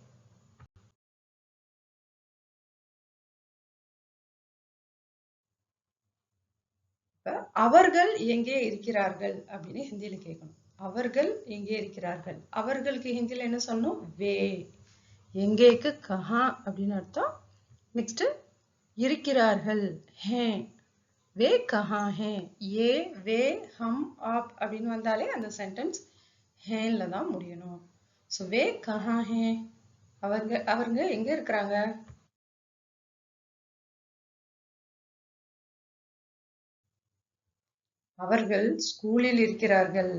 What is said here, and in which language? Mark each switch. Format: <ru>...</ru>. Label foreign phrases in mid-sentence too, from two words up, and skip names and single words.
<ta>அவர்கள் எங்கே இருக்கிறார்கள் அப்படின்னு ஹிந்தியில கேட்கணும். அவர்கள் எங்கே இருக்கிறார்கள், அவர்களுக்கு ஹிந்தியில என்ன சொல்லணும், வே. எங்கேக்கு கஹா அப்படின்னு அர்த்தம், நெக்ஸ்ட் இருக்கிறார்கள்</ta> <hi>हैं वे कहाँ हैं ये वे हम आप</hi> <ta>அப்படின்னு வந்தாலே அந்த சென்டென்ஸ் ஹேன்ல தான் முடியணும். ஸோ</ta> <hi>वे कहाँ है</hi> <ta>அவங்க எங்க இருக்கிறாங்க? அவர்கள் ஸ்கூலில் இருக்கிறார்கள்.</ta>